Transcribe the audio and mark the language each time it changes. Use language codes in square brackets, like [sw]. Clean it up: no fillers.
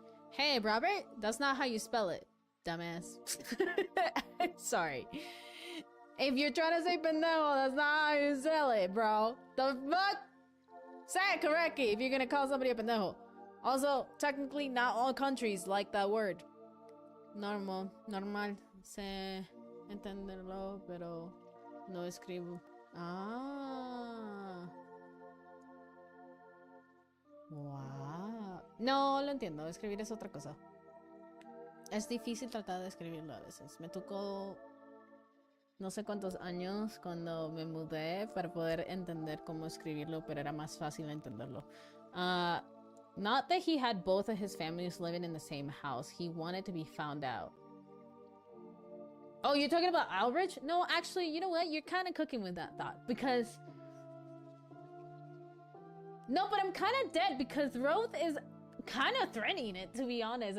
[en] Hey, Robert, that's not how you spell it, dumbass. Sorry. If you're trying to say pendejo, that's not how you spell it, bro. The fuck? Say it correctly if you're gonna call somebody a pendejo. Also, technically, not all countries like that word. [es] Normal, sé entenderlo, pero no escribo. Ah. Wow. No lo entiendo, escribir es otra cosa. Es difícil tratar de escribirlo a veces. Me tocó no sé cuántos años cuando me mudé para poder entender cómo escribirlo, pero era más fácil entenderlo. [en] Not that he had both of his families living in the same house. He wanted to be found out. Oh, you're talking about Albrecht? No, actually, you know what? You're kind of cooking with that thought. Because... No, but I'm kind of dead because Roth is kind of threatening it, to be honest.